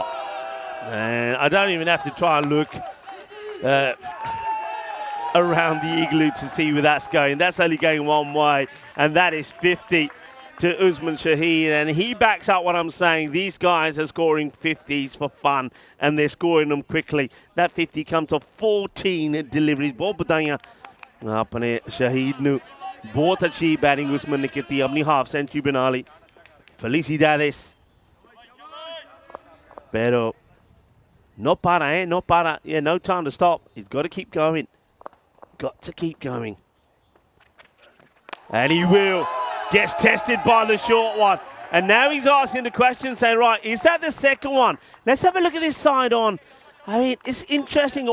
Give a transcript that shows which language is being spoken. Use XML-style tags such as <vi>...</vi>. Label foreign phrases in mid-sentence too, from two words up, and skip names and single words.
<en>And I don't even have to try and look around the igloo to see where that's going. That's only going one way, and that is 50 to Usman Shahid, and he backs up what I'm saying. These guys are scoring 50s for fun, and they're scoring them quickly. That 50 comes off 14 deliveries.</en> <hi>बहुत बताइयां अपने शहीद ने बहुत अच्छी बैटिंग उस्मान ने की थी, अपनी</hi> <en>half century</en> <hi>बना ली.</hi> <es>Felicidades. Pero no para, no para.</es> <en>Yeah, no time to stop. He's got to keep going. Got to keep going. And he will. Gets tested by the short one. And now he's asking the question, saying, right, is that the second one? Let's have a look at this side on. I mean, it's interesting.</en>